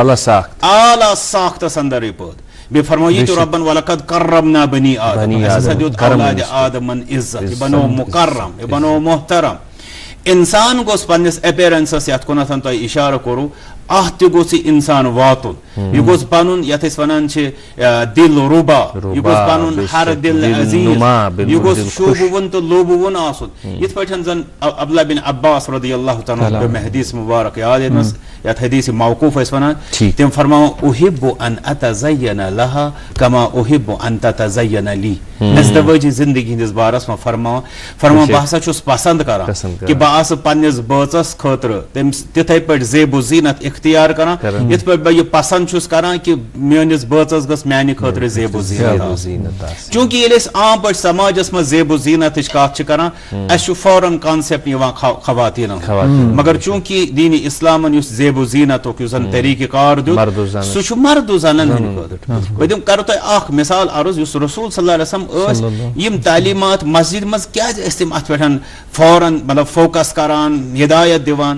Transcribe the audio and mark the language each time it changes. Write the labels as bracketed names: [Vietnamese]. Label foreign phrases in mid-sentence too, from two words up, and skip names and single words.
[Kashmiri] اعلیٰ ساختس اندر یہِ پٲدٕ بیٚیہِ فرمو یہِ تہِ رۄبن [Arabic] ولقد کرمنا بنی آدم [Kashmiri] اسہِ ہسا دیُت اولادِ آدمن عزت یہِ بنوو مُکرم یہِ بنوو محترم انسان گوٚژھ پننس اپیرنسس یتھ کُنتھ تۄہہِ اِشارٕ کوٚروٕ اتھ تہِ گوٚژھ یہِ انسان واتُن یہِ گوٚژھ پنُن یتھ أسۍ ونان چھِ دل رُبا یہِ گوٚژھ پنُن ہر دل عزیز یہِ گوٚژھ شوٗبوُن تہٕ لوٗبوُن آسُن یِتھ پٲٹھۍ زن عبداللہ بن عباس رضی اللہ تعالیٰ پیٚو مےٚ حدیث مُبارک یاد ییٚتنس یتھ حدیث موقوٗف ٲسۍ ونان تِم فرماوان [Arabic] اُحِبُ ان اتزین لہا کما اُحِبُ ان تتزین لی [Kashmiri] ازدواجی زندگی ہٕنٛدِس بارس منٛز فرماوان بہٕ ہسا چھُس پسنٛد کران کہِ بہٕ آسہٕ پننِس بٲژس خٲطرٕ تٔمِس تِتھے پٲٹھۍ زیب و زیٖنت اختیار کران یِتھ پٲٹھۍ بہٕ یہِ پسنٛد چھُس کران کہِ میٲنِس بٲژس گٔژھ میانہِ خٲطرٕ زیب و زیٖنت چوٗنٛکہِ ییٚلہِ أسۍ عام پٲٹھۍ سماجس منٛز زیب و زیٖنتٕچ کتھ چھِ کران اسہِ چھُ فوراً کانسیپٹ یِوان خواتیٖنن مگر چوٗنٛکہِ دیٖنِ اسلامن یُس زیب و زیٖنتُک یُس زن طریٖقہٕ کار دیُت سُہ چھُ مرد و زنن ہٕنٛدِ خٲطرٕ بہٕ کرو تۄہہِ اکھ مثال عرض یُس رسول [Arabic] صلی اللہ علیہ وسلم [Kashmiri] ٲسۍ یِم تعلیٖمات مسجد منٛز کیازِ ٲسۍ تِم اتھ پٮ۪ٹھ فوراً مطلب فوکس کران ہدایت دِوان